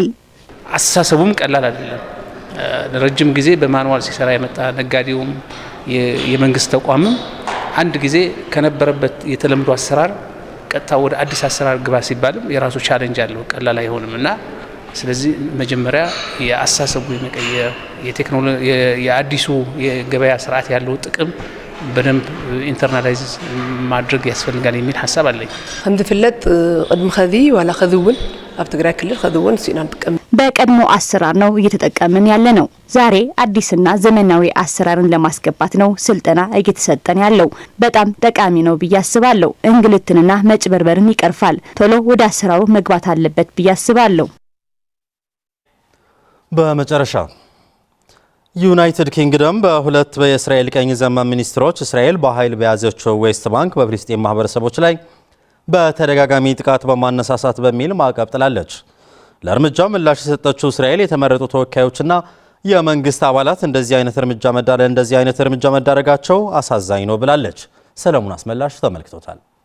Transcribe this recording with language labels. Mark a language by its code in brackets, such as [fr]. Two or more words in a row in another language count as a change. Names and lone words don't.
[am] አስተሳሰቡም ቀላል አይደለም። ረጅም ጊዜ በማኑዋል ሲሰራ የመጣ ነጋዴውም የመንግስት ተቋምም አንድ ጊዜ ከነበረበት የተለምዶ አሰራር ቀጥታ ወደ አዲስ አሰራር ግባ ሲባልም የራሱ ቻሌንጅ አለው፣ ቀላል አይሆንም እና ስለዚህ መጀመሪያ የአስተሳሰቡ የመቀየር የቴክኖሎጂ የአዲሱ የገበያ ስርዓት ያለው ጥቅም በደንብ ኢንተርናላይዝ ማድረግ ያስፈልጋል የሚል ሐሳብ አለኝ። [ti] ከምትፍለጥ ቅድም ኸዚ ዋላ ኸዚውን ኣብ ትግራይ ክልል ኸዚውን ሲና ንጥቀም [am] በቀድሞ አሰራር ነው እየተጠቀምን ያለ ነው። ዛሬ አዲስና ዘመናዊ አሰራርን ለማስገባት ነው ስልጠና እየተሰጠን ያለው። በጣም ጠቃሚ ነው ብዬ አስባለሁ። እንግልትንና መጭበርበርን ይቀርፋል። ቶሎ ወደ አሰራሩ መግባት አለበት ብዬ አስባለሁ። በመጨረሻ ዩናይትድ ኪንግደም በሁለት በእስራኤል ቀኝ ዘመም ሚኒስትሮች እስራኤል በኃይል በያዘችው ዌስት ባንክ በፍልስጤም ማህበረሰቦች ላይ በተደጋጋሚ ጥቃት በማነሳሳት በሚል ማዕቀብ ጥላለች። ለእርምጃው ምላሽ የሰጠችው እስራኤል የተመረጡ ተወካዮችና የመንግስት አባላት እንደዚህ አይነት እርምጃ መዳረጋቸው አሳዛኝ ነው ብላለች። ሰለሞን አስመላሽ ተመልክቶታል።